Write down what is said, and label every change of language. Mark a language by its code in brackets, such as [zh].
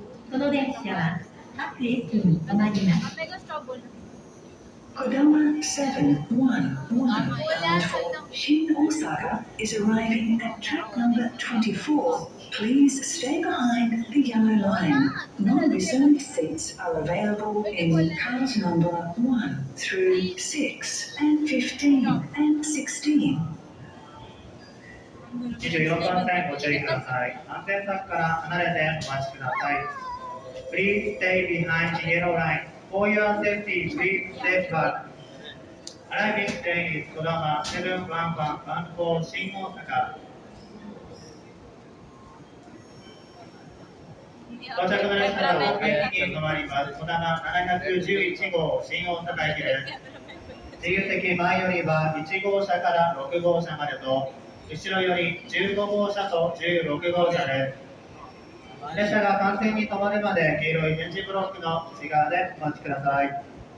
[ja] この電車は各駅に止まります。 [en] Kodama 711 bound for Shin Osaka is arriving at track number 24. Please stay behind the yellow line. Non-reserved seats are available in cars number 1 through 6 and 15 and 16. [ja] 24番線ご注意ください。安全柵から離れてお待ちください。 [en] Please stay behind the yellow line. For your safety, please stay back. Arriving train is Kodama 711 bound for Shin Osaka. [ja] 到着の列車は大宮駅に停まります。こだま711号新大阪駅です。自由席前よりは1号車から6号車までと、後ろより15号車と16号車です。列車が完全に止まるまで黄色い点字ブロックの内側でお待ちください。